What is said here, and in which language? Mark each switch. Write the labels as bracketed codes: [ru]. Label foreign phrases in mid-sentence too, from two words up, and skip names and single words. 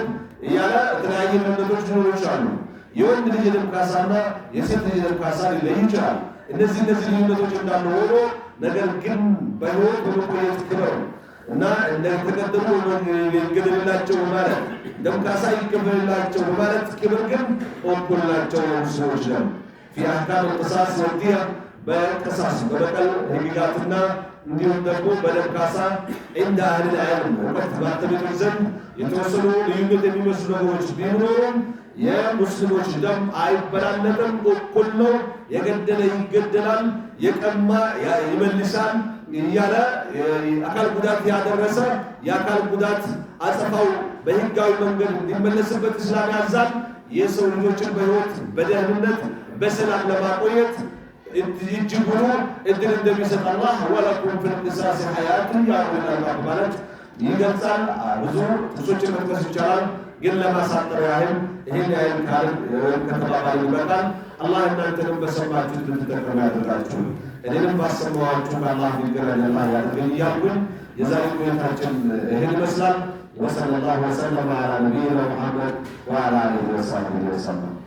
[am] ያለ ተለያየ መንገዶች ሊኖሩ ይችላሉ የወንድ ልጅ ደም ካሳና የሴት ልጅ ደም ካሳ ሊለይ ይችላል እነዚህ ልዩነቶች እንዳሉ ሆኖ ነገር ግን በህይወት በመቆየት ክብር እና እንደተቀደሙ ይገደልላቸው ማለት ደም ካሳ ይከፈልላቸው ማለት ክብር ግን ኦኩላቸው ሰዎች ነው [ar] في أحكام القصاص والدية [am] በቅሳስ በበቀል ህግጋትና እንዲሁም ደግሞ በደም ካሳ እንደ [ar] أهل العلم [am] ወቅት ባተበቶች ዘንድ የተወሰኑ ልዩነት የሚመስሉ ነገሮች ቢኖሩም የሙስሊሞች ደም አይበላለጥም እኩል ነው የገደለ ይገደላል የቀማ ይመልሳል እያለ አካል ጉዳት ያደረሰ የአካል ጉዳት አጸፋው በህጋዊ መንገድ እንዲመለስበት እስላም ያዛል የሰው ልጆችን በህይወት በደህንነት በሰላም ለማቆየት እጅጉኑ እድል እንደሚሰጥ አላህ [ar] ولكم في القصاص حياة يا أولي الألباب [am] ማለት ይገልጻል ብዙ ጥቅሶችን መጥቀስ ይቻላል ግን ለማሳጠር ያህል ይሄን ያህል ካል ከተባባልን ይበቃል አላህ እናንተንም በሰማችሁት እንድትጠቀሙ ያድርጋችሁ እኔንም ባሰማኋችሁ ከአላህ ይገራል አላህ ያድርገኝ እያልኩኝ የዛሬ ቆይታችን ይሄን ይመስላል [ar] وصلى الله وسلم على نبينا محمد وعلى آله وصحبه وسلم